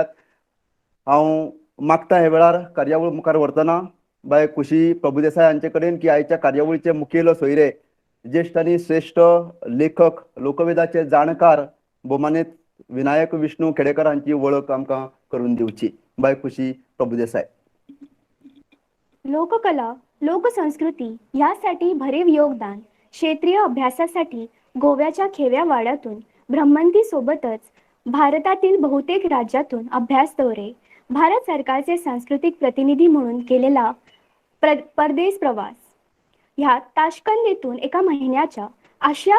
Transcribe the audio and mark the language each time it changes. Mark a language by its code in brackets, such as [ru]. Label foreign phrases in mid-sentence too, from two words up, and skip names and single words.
[kok] हांव मागता हे वेळार कार्यावळ मुखार व्हरतना बाय खुशी प्रभुदेसाय हांचे कडेन की आयच्या कार्यावळीचे मुखेल सोयरे, ज्येष्ठ आनी श्रेष्ठ लेखक, लोकवेदाचे जाणकार भोवमानेत विनायक विष्णू खेडेकर हांची वळख आमकां करून दिवची. बाय खुशी प्रभुदेसाय. [mr] लोककला, लोकसंस्कृती यासाठी भरीव योगदान क्षेत्रीय अभ्यासासाठी गोव्याच्या खेव्या वाड्यातून ब्रह्मंती सोबतच भारतातील बहुतेक राज्यातून अभ्यास दौरे, भारत सरकारचे सांस्कृतिक प्रतिनिधी म्हणून केलेला परदेश प्रवास, ह्यात ताश्कंदेतून एका महिन्याच्या आशिया